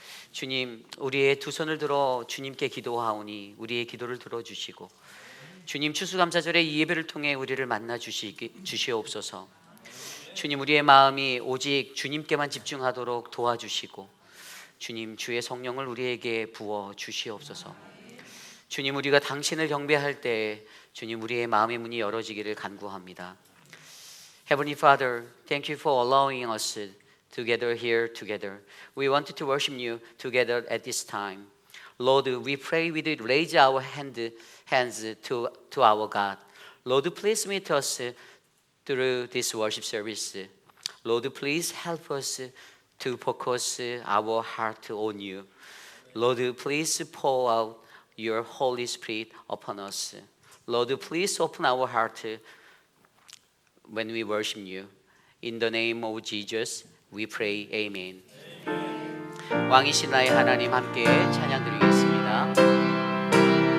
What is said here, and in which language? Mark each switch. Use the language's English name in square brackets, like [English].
[Korean] 주님, 우리의 두 손을 들어 주님께 기도하오니 우리의 기도를 들어주시고, 주님 추수감사절의 이 예배를 통해 우리를 만나 주시옵소서. 주님, 우리의 마음이 오직 주님께만 집중하도록 도와주시고, 주님 주의 성령을 우리에게 부어 주시옵소서. 주님, 우리가 당신을 경배할 때 주님 우리의 마음의 문이 열어지기를 간구합니다. [English] Heavenly Father, thank you for allowing us together here together. We wanted to worship you together at this time. Lord, we pray we did raise our hands to our God. Lord, please meet us through this worship service. Lord, please help us to focus our heart on you. Lord, please pour out your Holy Spirit upon us. Lord, please open our heart when we worship you. In the name of Jesus, we pray. Amen. [Korean] 왕이신 나의 하나님 함께 찬양 드리겠습니다.